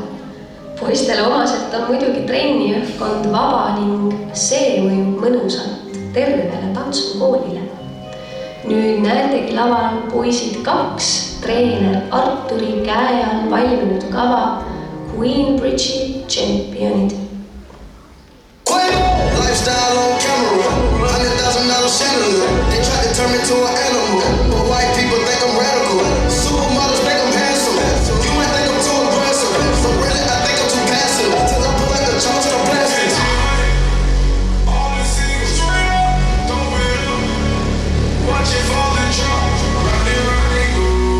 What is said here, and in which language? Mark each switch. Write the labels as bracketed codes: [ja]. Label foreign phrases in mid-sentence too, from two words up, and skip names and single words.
[et] Poistele omaselt on muidugi trenni õhkkond vaba ning see mõjub mõnusalt tervele tantsukoolile. Nüüd näetegi laval Poisid 2, treener Arturi käe all valminud kava Queenbridge'i tšempionid. [en] Lifestyle on camera, $100,000 chandelier. They tried to turn me to an animal, but white people think I'm radical. Supermodels think I'm handsome. You might think I'm too aggressive, but really I think I'm too passive. Till I pull like a charge of plastics. Watch it fall and drop, round and go.